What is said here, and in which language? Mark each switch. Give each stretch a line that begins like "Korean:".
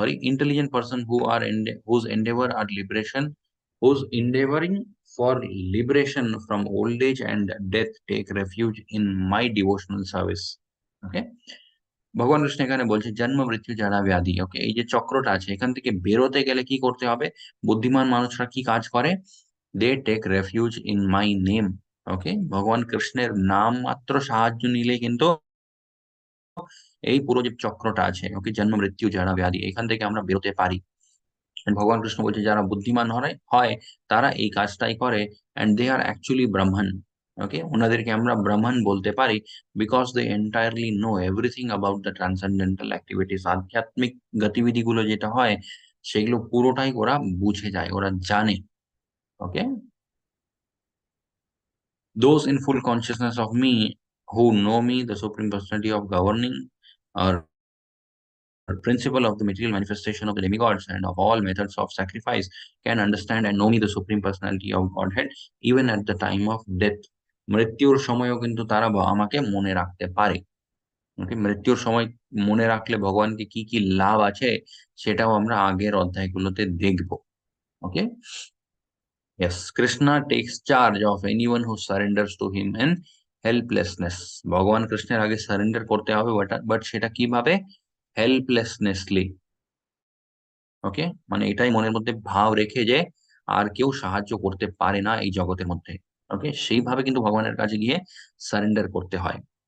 English: Intelligent person whose endeavor are liberation, whose endeavoring for liberation from old age and death take refuge in my devotional service.
Bangla: Okay, ভগবান কৃষ্ণ এখানে বলছে জন্ম মৃত্যু জরা ব্যাধি। ওকে, এই যে চক্রটা আছে এখান থেকে বেরোতে গেলে কি করতে হবে? বুদ্ধিমান মানুষরা কি কাজ করে?
English: They take refuge in my name.
Bangla: ওকে, ভগবান কৃষ্ণের নাম মাত্র সাহায্য নিলে কিন্তু এই পুরো যে চক্রটা আছে, ওকে, জন্ম মৃত্যু জরা ব্যাধি, এখান থেকে আমরা বেরোতে পারি। And ভগবান কৃষ্ণ বলছে যারা বুদ্ধিমান হয় তারা এই কাজটাই করে,
English: and they are actually
Bangla: ব্রাহ্মণ।
English: okay,
Bangla: ওনাদেরকে আমরা ব্রাহ্মণ বলতে পারি
English: Because they entirely know everything about the transcendental activities.
Bangla: আধ্যাত্মিক গতিবিধিগুলো যেটা হয় সেগুলো পুরোটাই ওরা বুঝে যায়, ওরা জানে।
English: Okay, those in full consciousness of me, who know me, the supreme personality of governing, or principle of the material manifestation of the demigods and of all methods of sacrifice, can understand and know me, the supreme personality of Godhead, even at the time of death.
Bangla: মৃত্যুর সময়ও কিন্তু তারা আমাকে মনে রাখতে পারে। ওকে, মৃত্যুর সময় মনে রাখলে ভগবানকে কি কি লাভ আছে সেটাও আমরা আগের অধ্যায়গুলোতে দেখব।
English: Okay, yes, Krishna takes charge of anyone who surrenders to him in helplessness.
Bangla: ভগবান কৃষ্ণের আগে সারেন্ডার করতে হবে, বাট সেটা কিভাবে? হেল্পলেসনেসলি। ওকে, মানে এটাই মনের মধ্যে ভাব রেখে যে আর কেউ সাহায্য করতে পারে না এই জগতের মধ্যে। ওকে, সেইভাবে কিন্তু ভগবানের কাছে গিয়ে সারেন্ডার করতে হয়।